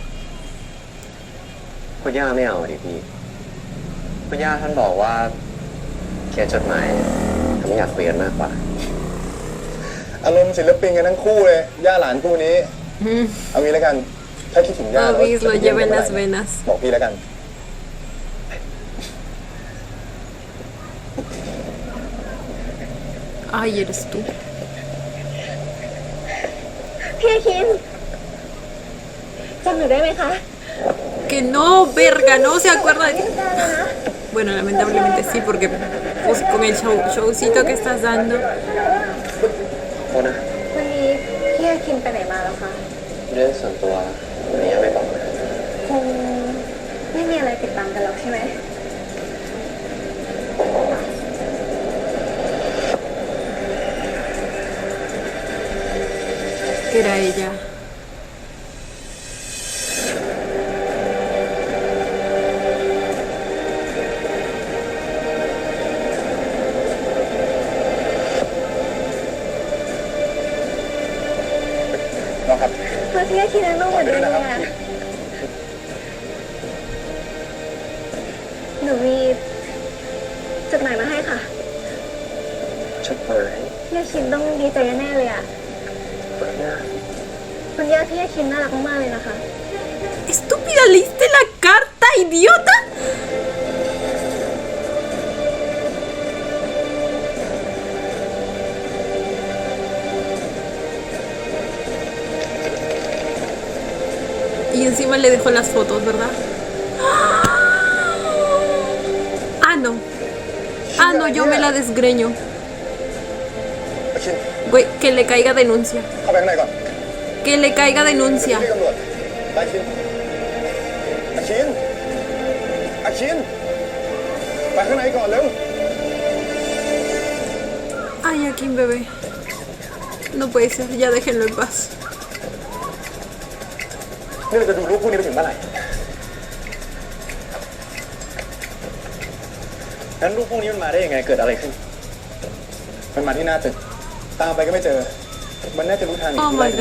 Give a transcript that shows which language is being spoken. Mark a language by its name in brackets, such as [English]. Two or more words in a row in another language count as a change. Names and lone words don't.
[Thai] คุณย่าไม่เอาดิพี่คุณย่าท่านบอกว่าเขียนจดหมายทำให้อยากคุยกันมากกว่า อารมณ์ศิลปินกันทั้งคู่เลยย่าหลานคู่นี้ เอางี้แล้วกัน ถ้าคิดถึงย่า [Spanish] Luis lo [Thai] จะ [Spanish] lleva en [Thai] เมื่อ [Spanish] las [Thai] ไหร่ [Spanish] venas. [Thai] บอกพี่แล้วกัน [Spanish] Ay, eres tú. [Thai] พี่คินจำหนูได้ไหมคะ [Spanish] Que no, verga, no se acuerda de ti. Bueno, lamentablemente sí, porque pues, con el showcito que estás dando. [Thai] โทษนะ วันนี้พี่คินไปไหนมาแล้วคะ เรื่องส่วนตัววันนี้ไม่บอกนะ คงไม่มีอะไรติดตามกันหรอกใช่ไหม [Spanish] Que era ella. No, [Thai] ครับ เพื่อพี่คินนั่งนุ่มเหมือนเดิมเลยอะหนูมีจดหมายมาให้ค่ะ จดหมาย พี่คินต้องดีใจแน่ๆเลยอะ คุณย่า คุณย่าพี่คินน่ารักมากๆเลยนะคะ [Spanish] Estúpida, ¿leíste la carta, idiota? Y encima le dejó las fotos, ¿verdad? Ah, no. Ah, no, yo me la desgreño. [Thai] อาชิน [Spanish] Güey, que le caiga denuncia. [Thai] เข้าไปข้างในก่อน [Spanish] Que le caiga denuncia. [Thai] เรียกตำรวจไปอาชินอาชินอาชินไปข้างในก่อนเร็ว [Spanish] Ay, aquí, bebé. No puede ser, ya déjenlo en paz. [Thai] นี่เราจะดูรูปพวกนี้ไปถึงเมื่อไหร่งั้นรูปพวกนี้มันมาได้ยังไง เกิดอะไรขึ้น มันมาที่หน้าตึก ตามไปก็ไม่เจอ มันน่าจะรู้ทางหนี [English] Oh [Thai] ที่ [English] my [Thai] ไล่